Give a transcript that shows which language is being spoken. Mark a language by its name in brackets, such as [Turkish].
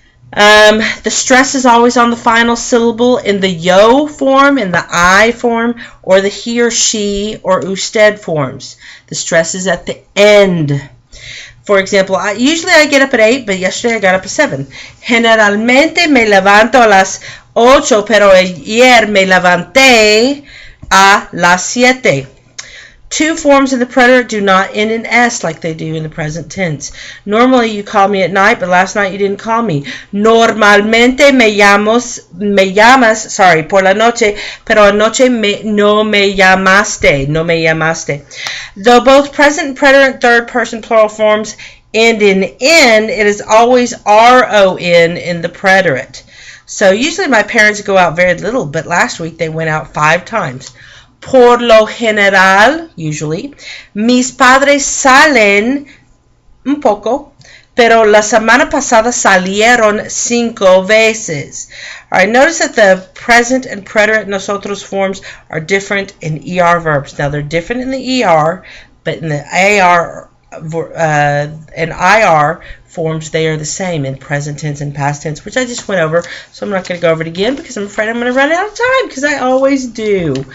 [English] The stress is always on the final syllable in the yo form, in the I form, or the he or she or usted forms. The stress is at the end. For example, usually I get up at 8, but yesterday I got up at 7. [Spanish] Generalmente me levanto a las 8, pero ayer me levanté a las 7. [English] Two forms of the preterite do not end in S like they do in the present tense. Normally you call me at night, but last night you didn't call me. [Spanish] Normalmente me llamas, por la noche, pero anoche no me llamaste. [English] Though both present and preterite third person plural forms end in N, it is always R-O-N in the preterite. So usually my parents go out very little, but last week they went out 5 times. [Spanish] Por lo general, [English] usually, [Spanish] mis padres salen un poco, pero la semana pasada salieron 5 veces. [English] All right, notice that the present and preterite nosotros forms are different in ER verbs. Now, they're different in the ER, but in the AR and IR forms, they are the same in present tense and past tense, which I just went over, so I'm not going to go over it again because I'm afraid I'm going to run out of time, because I always do.